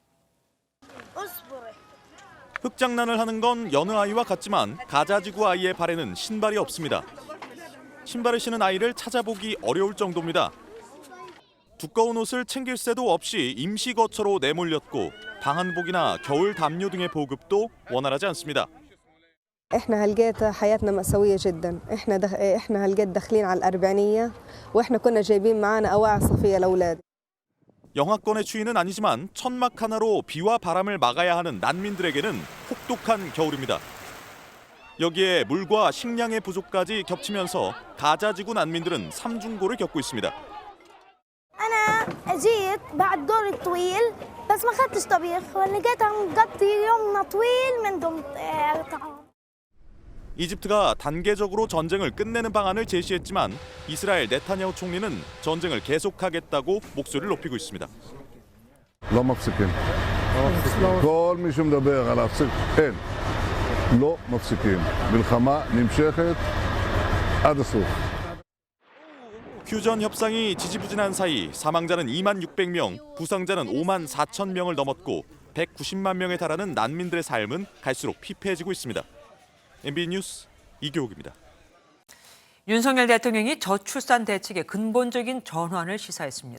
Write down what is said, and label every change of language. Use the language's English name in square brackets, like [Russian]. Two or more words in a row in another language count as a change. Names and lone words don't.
[Korean] 흙장난을 하는 건 여느 아이와 같지만 가자지구 아이의 발에는 신발이 없습니다. 신발을 신은 아이를 찾아보기 어려울 정도입니다. 두꺼운 옷을 챙길 새도 없이 임시 거처로 내몰렸고 방한복이나 겨울 담요 등의 보급도 원활하지 않습니다. [Arabic] احنا هالقيت حياتنا مأساوية جدا. احنا هالقيت داخلين على الأربعينية واحنا كنا جايبين معانا أواعي صيفية لأولاد. [Korean] 영하권의 추위는 아니지만 천막 하나로 비와 바람을 막아야 하는 난민들에게는 혹독한 겨울입니다. 여기에 물과 식량의 부족까지 겹치면서 가자지구 난민들은 삼중고를 겪고 있습니다. [Arabic] أنا جيت بعد دور طويل بس ما أخذتش طبيخ ولقيت عم قضي يومنا طويل من دون طعام. [Korean] 이집트가 단계적으로 전쟁을 끝내는 방안을 제시했지만 이스라엘 네타냐후 총리는 전쟁을 계속하겠다고 목소리를 높이고 있습니다. [Hebrew] לא מפסיקים. כל מי שמדבר על להפסיק, אין. לא מפסיקים. מלחמה נמשכת עד הסוף. [Korean] 휴전 협상이 지지부진한 사이 사망자는 2만 600명, 부상자는 5만 4천 명을 넘었고 190만 명에 달하는 난민들의 삶은 갈수록 피폐해지고 있습니다. MBN 뉴스 이교욱입니다. 윤석열 대통령이 저출산 대책의 근본적인 전환을 시사했습니다.